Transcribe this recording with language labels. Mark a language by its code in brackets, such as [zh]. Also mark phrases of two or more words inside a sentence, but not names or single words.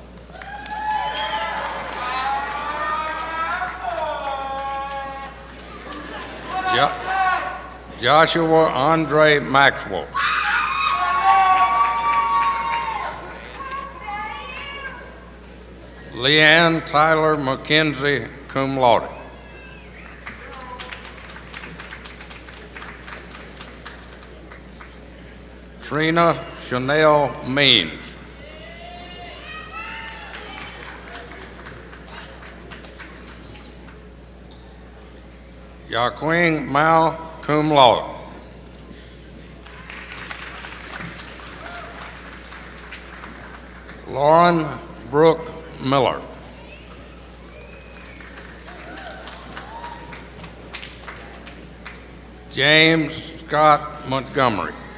[en] Joshua Andre Maxwell. Leanne Tyler McKenzie, [la] cum laude. [en] Trina Chanel Means. Yaquing Mao, [la] cum laude. [en] Lauren Brooke Miller. James Scott Montgomery.